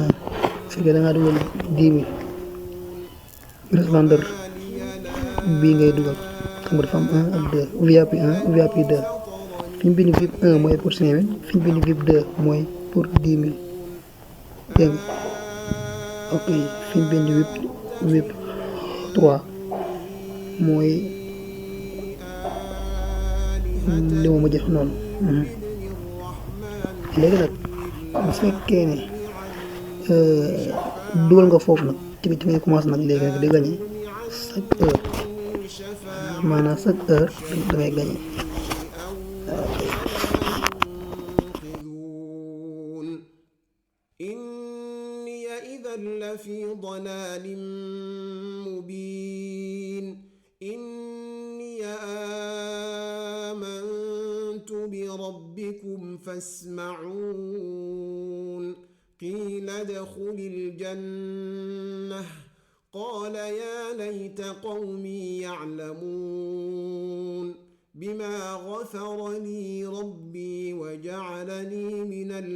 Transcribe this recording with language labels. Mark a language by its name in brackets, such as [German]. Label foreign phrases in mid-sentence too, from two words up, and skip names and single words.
[Wolof] su fekkee dangaa dugal 10 000 restaurant bii ngay dugal xam nga dafa am 1 ak 2 VIP 1 VIP 2 fi ñu bind VIP 1 mooy pour 5000 fi ñu bind VIP 2 mooy pour 10 000 dégg nga ok fi ñu bind VIP 3 mooy li ma jox noonu léegi nag bu fekkee ne dugal nga foofu nag ci ngay commencé nag léegi nag di gagné [French] chaque heure [Wolof] maanaam [French] chaque heure [Wolof] da ngay gagné. [Arabic] إني إذا لفي ضلال مبين إني آمنت بربكم فاسمعون قيل ادخل الجنة قال يا ليت قومي يعلمون بما غفر لي ربي وجعلني من